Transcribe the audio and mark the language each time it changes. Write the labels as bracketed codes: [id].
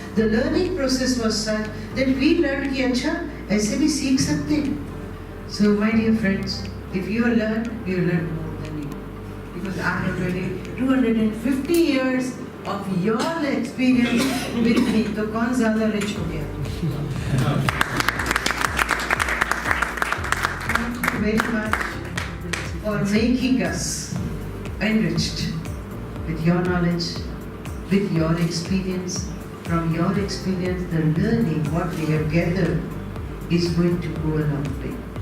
[en] The learning process was such that we learned [hi] कि अच्छा ऐसे भी सीख सकते हैं. [en] So my dear friends, if you learn, you learn more than you. Because I have already 250 years of your experience with me. [hi] तो कौन ज़्यादा rich हो गया? [en] Thank you very much for making us enriched with your knowledge, with your experience. From your experience, the learning, what we have gathered, is going to go a long way.